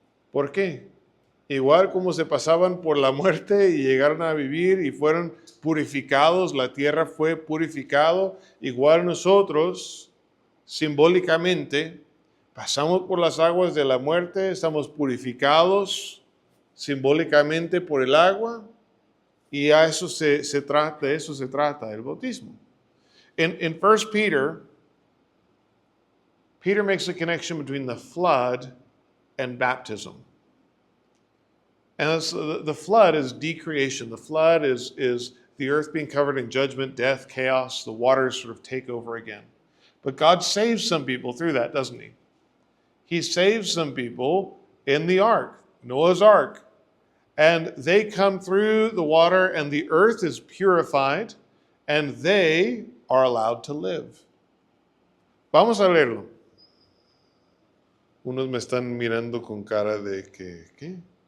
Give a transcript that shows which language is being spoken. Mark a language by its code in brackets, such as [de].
[es] ¿Por qué? Igual como se pasaban por la muerte y llegaron a vivir y fueron purificados, la tierra fue purificado, igual nosotros, simbólicamente, pasamos por las aguas de la muerte, estamos purificados simbólicamente por el agua, y a eso se trata el bautismo. [en] In 1 Peter, Peter makes a connection between the flood and baptism. And the flood is decreation. The flood is the earth being covered in judgment, death, chaos. The waters sort of take over again. But God saves some people through that, doesn't he? He saves some people in the ark, Noah's ark. And they come through the water and the earth is purified and they are allowed to live. [es] Vamos a leerlo. Unos me están mirando con cara de que, ¿qué?